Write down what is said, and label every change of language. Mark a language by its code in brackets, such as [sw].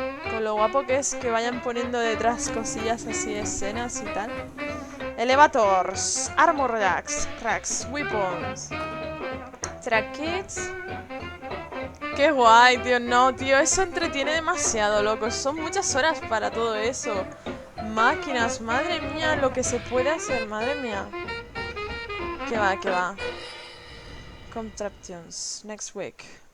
[es] Con lo guapo que es que vayan poniendo detrás cosillas así, escenas y tal. [en] Elevators, armor racks, weapons, track kits. [es] Qué guay, tío. No, tío, eso entretiene demasiado, loco. Son muchas horas para todo eso. Máquinas, madre mía, lo que se puede hacer, madre mía. Que va, que va. [en] Contraptions, next week.